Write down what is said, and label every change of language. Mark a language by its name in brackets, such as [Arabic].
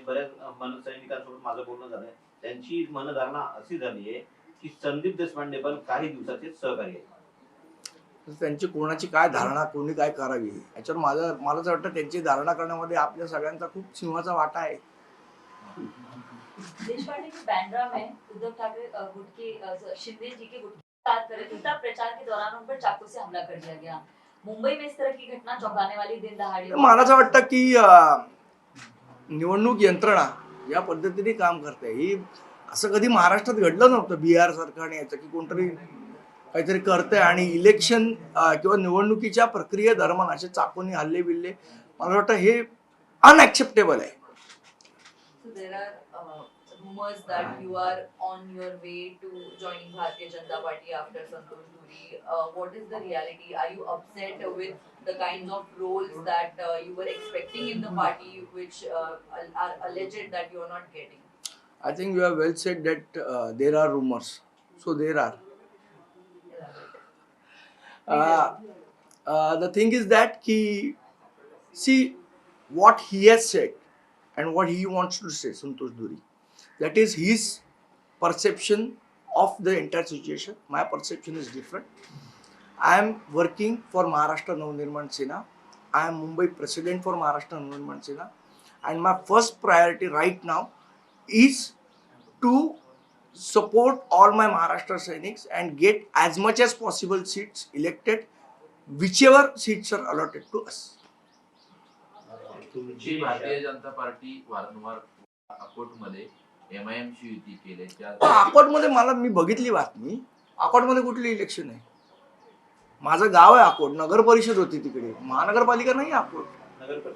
[Marathi] बऱ्याच मनसैनिकांसोबत माझं बोलणं झालंय, त्यांची मनधारणा अशी झाली आहे की संदीप देशपांडे पण काही दिवसाचे सहकारी आहेत. त्यांची कोणाची काय धारणा, कोणी काय करावी याच्यावर मला असं वाटतं त्यांची धारणा करण्यामध्ये आपल्या सगळ्यांचा खूप सिंहाचा वाटा आहे. [Hindi] देशपांडे की बैंड्रा में उद्धव ठाकरे गुटके शिंदे जी के गुटके बात कर रहे थे, तब प्रचार के दौरान उन पर चाकू से हमला कर दिया गया. मुंबई में इस तरह की घटना चौंकाने वाली दिन दहाड़े. [Marathi] मला असं वाटतं की निवडणूक यंत्रणा या पद्धतीने काम करते. ही असं कधी महाराष्ट्रात घडलं नव्हतं बिहार सरकारने याचं की कोणतरी काहीतरी करतंय आणि इलेक्शन किंवा निवडणुकीच्या प्रक्रियेदरम्यान असे चाकूनी हल्ले बिल्ले, मला वाटतं हे अनएक्सेप्टेबल आहे. [English] So there are rumors that you are on your way to joining Bharatiya Janata Party after Santosh Dhuri. What is the reality? Are you upset with the kinds of roles that you were expecting in the party, which are alleged that you are not getting? I think you have well said that there are rumors. So there are. The thing is that see what he has said and what he wants to say, Santosh Dhuri. That is his perception of the entire situation. My perception is different. I am working for Maharashtra Navnirman Sena. I am Mumbai president for Maharashtra Navnirman Sena. And my first priority right now is to support all my Maharashtra Sainiks and get as much as possible seats elected, whichever seats are allotted to us. [Marathi] तुमची Bharatiya Janata party वारंवार अकोटमध्ये MIM ची युती केली. अकोटमध्ये मी बघितली बातमी. अकोटमध्ये कुठली election आहे? माझं गाव आहे अकोट, नगर परिषद होती तिकडे, महानगरपालिका नाही अकोट. नगरपरिषद